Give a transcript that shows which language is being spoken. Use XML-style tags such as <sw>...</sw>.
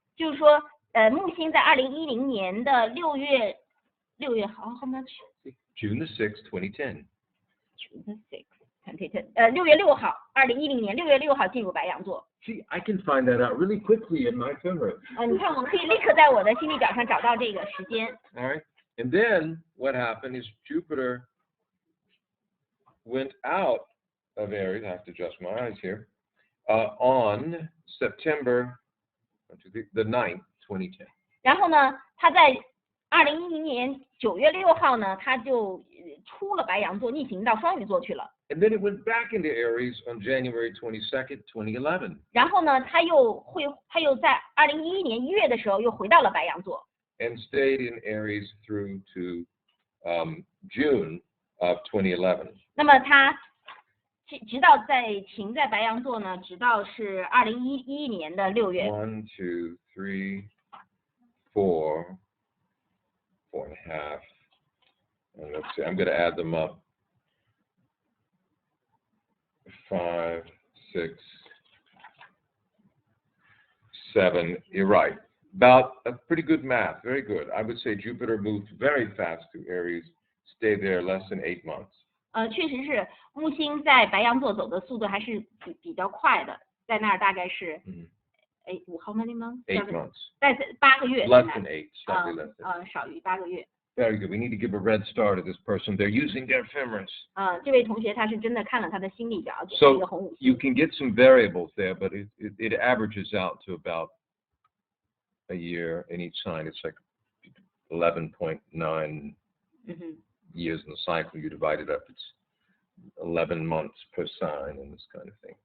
<zh>就是说，木星在2010年的6月</zh> <en>how much? June the 6th, 2010. June the 6th.</en> <zh>6月6号，2010年6月6号进入白羊座。</zh> <en>See, I can find that out really quickly in my itinerary.</en> <zh>你看，我可以立刻在我的星历表上找到这个时间。</zh> <en>All right. And then what happened is Jupiter went out of Aries. I have to adjust my eyes here. On September the 9th, 2010.</en> <zh>然后呢，他在2010年9月6号呢，他就出了白羊座，逆行到双鱼座去了。</zh> <en>And then it went back into Aries on January 22nd, 2011.</en> <zh>然后呢，他又在2011年1月的时候又回到了白羊座。</zh> <en>And stayed in Aries through to June of 2011.</en> <zh>那么他直到停在白羊座呢，直到是2011年的6月。</zh> <en>1, 2, 3, 4, 4.5. And let's see, I'm going to add them up. 5, 6, 7. You're right. About a pretty good math. Very good. I would say Jupiter moved very fast to Aries, stayed there less than 8 months.</en> <zh>确实是木星在白羊座走的速度还是比较快的，在那儿大概是</zh> <en>how many months? 8 months.</en> <zh>在8个月。</zh> <en>Less than 8. Slightly less than 8.</en> <zh>少于8个月。</zh> <en>Very good. We need to give a red star to this person. They're using their ephemeris.</en> <zh>这位同学他是真的看了他的心理表，给他</zh> <en>So</en> <zh>一个红五星。</zh> <en>you can get some variables there, but it averages out to about a year in each sign. It's like 11.9 years in the cycle. You divide it up. It's 11 months per sign and this kind of thing.</en>